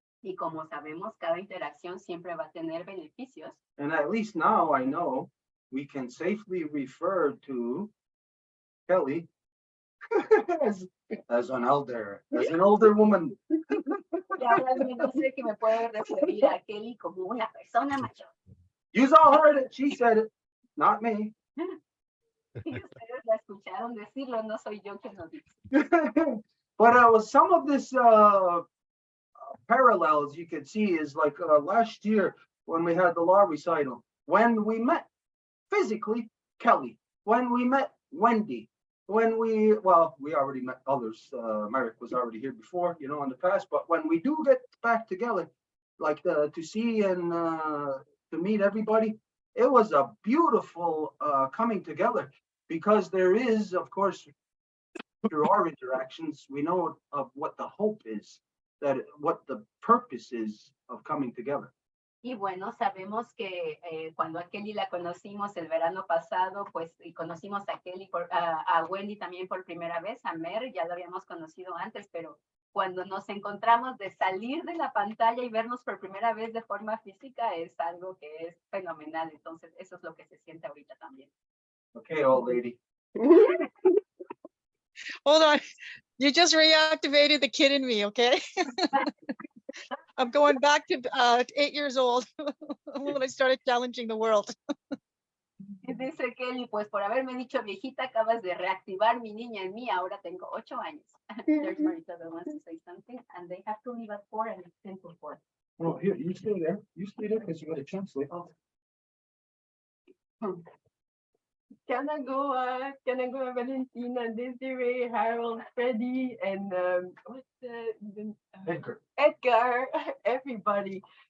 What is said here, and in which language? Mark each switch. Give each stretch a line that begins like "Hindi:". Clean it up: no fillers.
Spanish: Y como sabemos, cada interacción siempre va a tener beneficios.
English: And at least now I know we can safely refer to Kelly as an elder, as an older woman.
Spanish: Y ahora al menos sé que me puedo referir a Kelly como una persona mayor.
English: You all heard it, she said it, not me.
Spanish: Y ustedes la escucharon decirlo, no soy yo quien lo dice.
English: But some of this parallels you could see is like last year when we had the law recital, when we met physically Kelly, when we met Wendy, when we already met others, Merrick was already here before, you know, in the past, but when we do get back together, like to see and to meet everybody, it was a beautiful coming together, because there is, of course, through our interactions, we know of what the hope is, that what the purpose is of coming together.
Spanish: Y bueno, sabemos que cuando a Kelly la conocimos el verano pasado, pues y conocimos a Kelly, a Wendy también por primera vez, a Mer, ya lo habíamos conocido antes, pero cuando nos encontramos de salir de la pantalla y vernos por primera vez de forma física es algo que es fenomenal. Entonces, eso es lo que se siente ahorita también.
English: Okay, old lady. Hold on. You just reactivated the kid in me, okay? I'm going back to 8 years old when I started challenging the world.
Spanish: Dice Kelly, pues por haberme dicho viejita, acabas de reactivar mi niña en mí. Ahora tengo 8 años.
English: There's Marita that wants to say something, and they have to leave at 4 and it's 10 to 4. Oh, here, you stay there. You stay there because you got a translate. Can I go, Valentina, Dezirae, Harold, Freddy, and what's the Edgar, everybody.